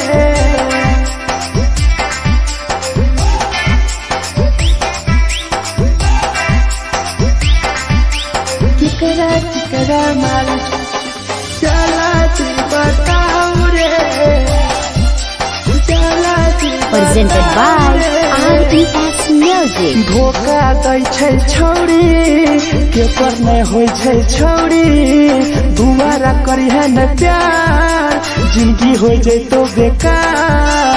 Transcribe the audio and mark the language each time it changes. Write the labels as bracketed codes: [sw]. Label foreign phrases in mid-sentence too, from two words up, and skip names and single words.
[mai] केकरा केकरा माल जला दी बताओ रे, जला दी [en] Presented by RES Music. [mai] धोखा दै छै छौरी केकर नै होइ छै छौरी, दुबारा करी है न प्यार जिंदगी हो जैतो बेकार।